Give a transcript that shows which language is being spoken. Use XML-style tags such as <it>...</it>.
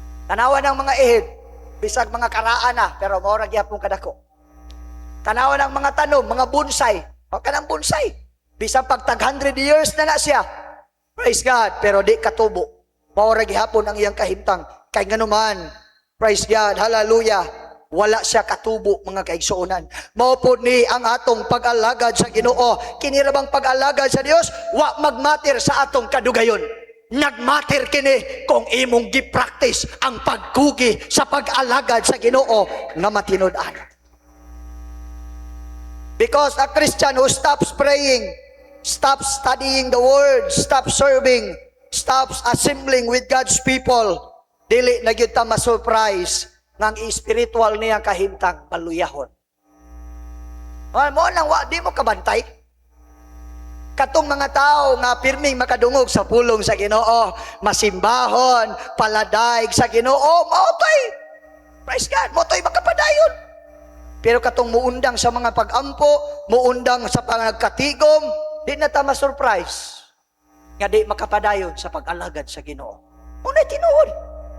<ceb>Tanawan ng mga ihid, bisag mga karaan na, pero maura gyapon kadako. Tanawan ng mga tanom, mga bonsai, o kanang bonsai, bisag pag tag 100 years na siya. Praise God, pero di katubo. Maura gihapon ang iyang kahimtang. Kay nganuman, praise God, hallelujah, wala siya katubo mga kaigsuonan. Maupod ni ang atong pag-alagad sa Ginoo. Kinirabang pag-alagad sa Dios, wa magmatter sa atong kadugayon. Nagmatter kini kung imong gi-practice ang pagkugi sa pag-alagad sa Ginoo nga matinud-an.</ceb> <en>Because a Christian who stops praying, stops studying the Word, stops serving, stops assembling with God's people,</en> <ceb>dili na gyud ta ma-surprise ng spiritual niya kahimtang paluyahon. Mo nang wa di mo kabantay. Katong mga tao nga pirming makadungog sa pulong sa Ginoo, masimbahon, paladaig sa Ginoo, motoy. Praise God, motoy makapadayon. Pero katong muundang sa mga pag-ampo, muundang sa pangagkatigom, di na ta ma-surprise nga di makapadayon sa pag-alagad sa Ginoo. Unay tinuod.</ceb>